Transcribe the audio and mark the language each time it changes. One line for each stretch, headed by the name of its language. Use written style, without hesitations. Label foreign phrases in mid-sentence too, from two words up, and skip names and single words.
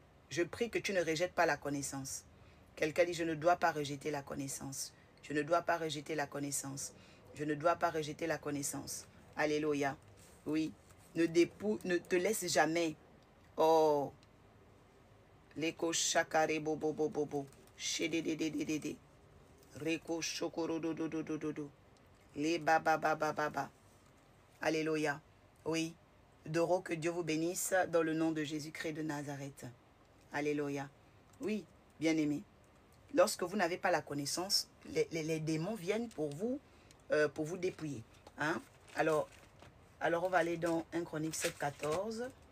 French: Je prie que tu ne rejettes pas la connaissance. Quelqu'un dit, je ne dois pas rejeter la connaissance. Je ne dois pas rejeter la connaissance. Je ne dois pas rejeter la connaissance. Alléluia. Oui. Ne te laisse jamais. Oh. L'écho chakare bobo bobo bobo. Chédédédédédé. Reko shokoro do do do do do do. Les baba baba baba. Alléluia. Oui. Doro, que Dieu vous bénisse dans le nom de Jésus-Christ de Nazareth. Alléluia. Oui, bien-aimé. Lorsque vous n'avez pas la connaissance, les démons viennent pour vous dépouiller. Hein? Alors, on va aller dans 1 Chronique 7,14.